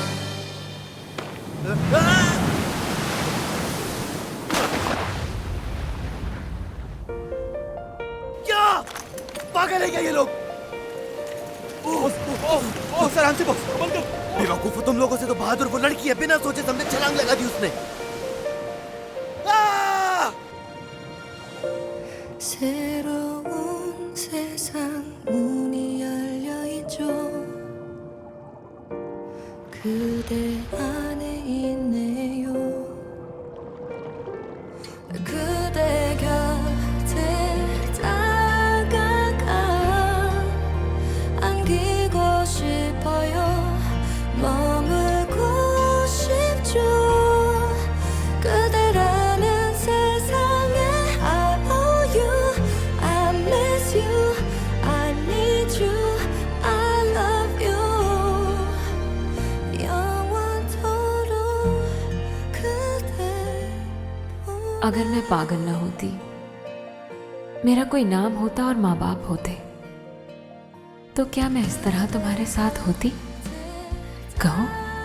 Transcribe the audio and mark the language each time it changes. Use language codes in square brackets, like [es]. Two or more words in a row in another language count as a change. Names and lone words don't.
[hi] क्या पागल है क्या ये लोग? बॉस आराम से बॉस। बेवकूफ हो तुम लोगों से। तो बहादुर वो लड़की है, बिना सोचे समझे छलांग लगा दी उसने। [ko] 새로운 세상 문이 열려 있죠. 그대 안에 있네요. 그대 곁에 다가가 안기고 싶어요. 머물고 싶죠. 그대라는 세상에 [en] I owe you, I miss you, I need you, I love you. [ko] 영원토록 그대. [hi] अगर मैं पागल ना होती, मेरा कोई नाम होता और माँ बाप होते, तो क्या मैं इस तरह तुम्हारे साथ होती? कहो।